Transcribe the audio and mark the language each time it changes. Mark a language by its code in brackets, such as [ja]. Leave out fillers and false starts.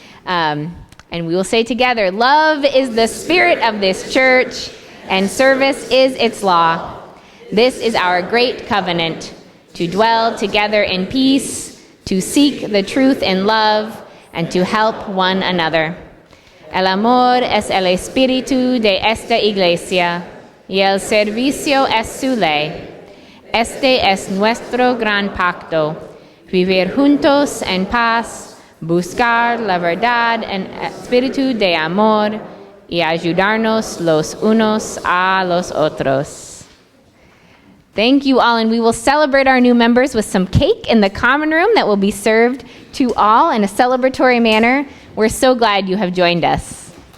[en] And we will say together, love is the spirit of this church, and service is its law. This is our great covenant, to dwell together in peace, to seek the truth in love, and to help one another. [es] El amor es el espíritu de esta iglesia, y el servicio es su ley. Este es nuestro gran pacto, vivir juntos en paz, buscar la verdad en espíritu de amor y ayudarnos los unos a los otros. [en] Thank you all, and we will celebrate our new members with some cake in the common room that will be served to all in a celebratory manner. We're so glad you have joined us.